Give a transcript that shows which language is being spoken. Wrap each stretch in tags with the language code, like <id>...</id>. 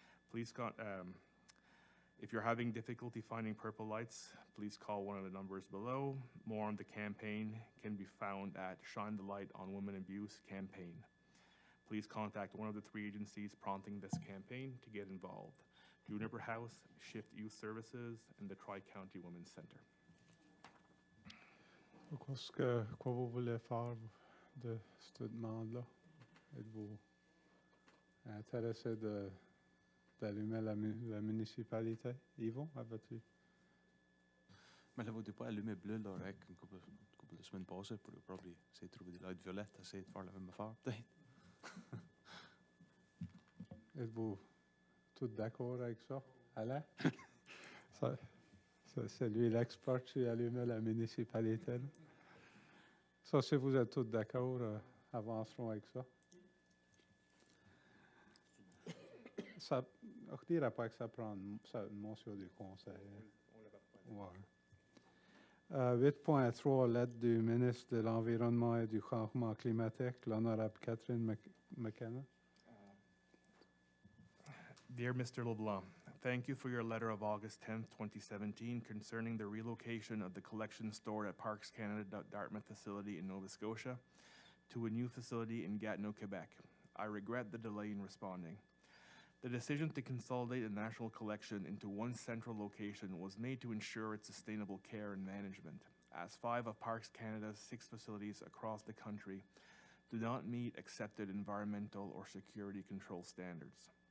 <en>Please, if you're having difficulty finding purple lights, please call one of the numbers below. More on the campaign can be found at Shine the Light on Women Abuse campaign. Please contact one of the 3 agencies prompting this campaign to get involved: Juniper House, Shift Youth Services, and the Tri-County Women's Center.</en> <fr>Quoi vous voulez faire de cette demande-là? Êtes-vous intéressé d'allumer la municipalité? Yvon, avais-tu? Mais là, vous n'avez pas allumé bleu, là, avec une couple de semaines passées pour probablement essayer de trouver des lights violettes, essayer de faire la même affaire, peut-être. Êtes-vous tous d'accord avec ça? Alain? C'est lui l'expert qui allumait la municipalité. Là. Ça, si vous êtes tous d'accord, avancerons avec ça. Ça ne dirait pas que ça prend une motion du Conseil. Ouais. 8.3, lettre du ministre de l'Environnement et du Changement climatique, l'honorable Catherine McKenna.</fr> <en>Dear Mr. LeBlanc, thank you for your letter of August 10th, 2017 concerning the relocation of the collection store at Parks Canada Dartmouth facility in Nova Scotia to a new facility in Gatineau, Quebec. I regret the delay in responding. The decision to consolidate the national collection into one central location was made to ensure its sustainable care and management, as 5 of Parks Canada's 6 facilities across the country do not meet accepted environmental or security control standards.</en>